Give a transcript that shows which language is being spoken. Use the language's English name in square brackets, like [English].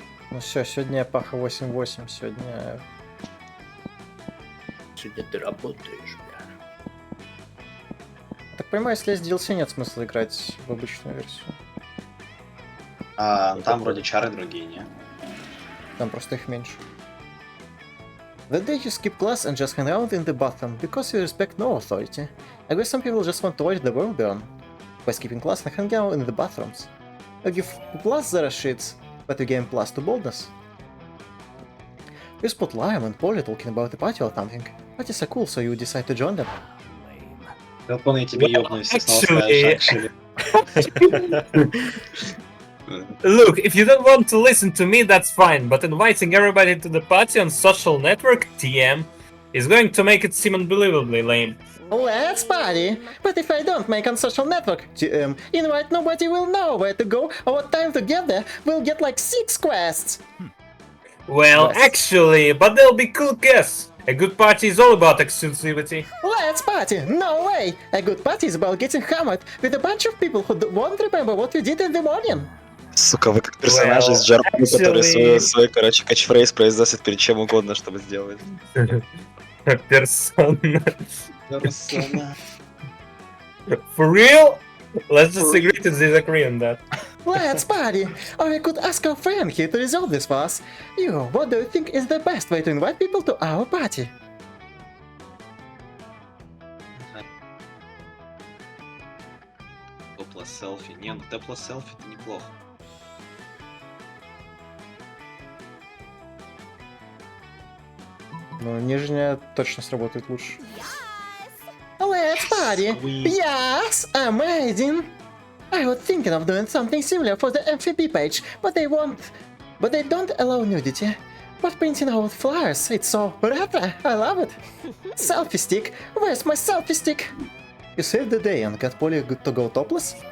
[Russian] Ну все, сегодня Паха 8-8, сегодня... Сегодня ты работаешь, бля. Так понимаю, если есть DLC, нет смысла играть в обычную версию. Там вроде чары другие, не? Там просто их меньше. [English] The day you skip class and just hang out in the bathroom because you respect no authority. I guess some people just want to watch the world burn by skipping class and hanging out in the bathrooms. You give plus 0 shits, but you gain plus 2 boldness. You spot Liam and Polly talking about the party or something. Parties are cool, so you decide to join them. [Russian] Велкон, я тебе ёбну, если снова [English] actually- [Russian] скажешь [English] Look, if you don't want to listen to me, that's fine, but inviting everybody to the party on social network, TM, is going to make it seem unbelievably lame. Let's party! But if I don't make on social network invite, nobody will know where to go or what time to get there. We'll get like 6 quests. Well, Yes. actually, but they'll be cool guests. A good party is all about exclusivity. Let's party! No way! A good party is about getting hammered with a bunch of people who won't remember what you did in the morning. [Russian] Сука, вы как персонажи из Джарпа, который свой, короче, катчфрейз произносит перед чем угодно, чтобы сделать. [English] Persona. [Russian] Персона. [English] For real? Let's just agree to disagree on that. Let's party! Or we could ask our friend here to resolve this for us. You, what do you think is the best way to invite people to our party? [Russian] Топлес селфи. Не, ну топлес селфи это неплохо. Ну, нижняя точно сработает лучше. [English] Let's party! Sweet. Yes! Amazing! I was thinking of doing something similar for the MVP page, but they don't allow nudity. But printing out flyers, it's so retro, I love it! Selfie stick! Where's my selfie stick? You saved the day and got Polly to go topless?